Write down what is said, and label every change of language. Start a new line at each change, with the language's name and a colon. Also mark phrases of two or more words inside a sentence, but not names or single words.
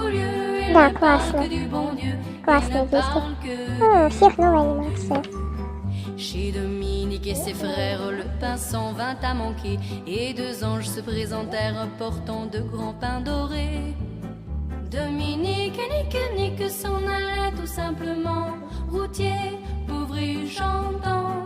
Russian: Да, классно. Классные действия. У всех новая анимация.
French: Chez Dominique et ses frères, le pain s'en vint à manquer, et deux anges se présentèrent portant de grands pains dorés. Dominique et Nique s'en allaient tout simplement, routier, pauvre et chantant.